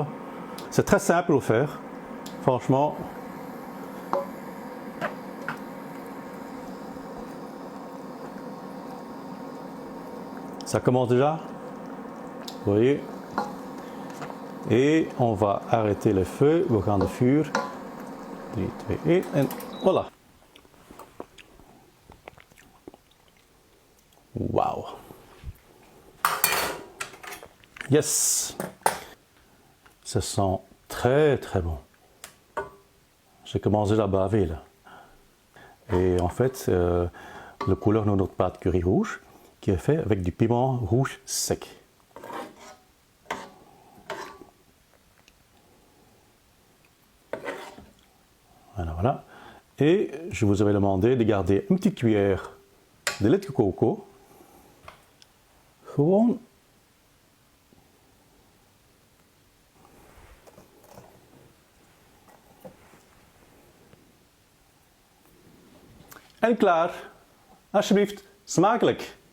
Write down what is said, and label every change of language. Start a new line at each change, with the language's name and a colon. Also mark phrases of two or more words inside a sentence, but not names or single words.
French: C'est très simple à faire, franchement. Ça commence déjà, vous voyez. Et on va arrêter le feu,
Dutch: we gaan de vuur.
French: 3, 2, 1 en voilà. Wow. Yes. Ça sent très très bon. J'ai commencé déjà à baver là. Et en fait, la couleur de notre pâte curry rouge qui est fait avec du piment rouge sec. Voilà, voilà. Et je vous avais demandé de garder une petite cuillère de lait de coco.
Dutch: Gewoon. En klaar. Alsjeblieft, smakelijk.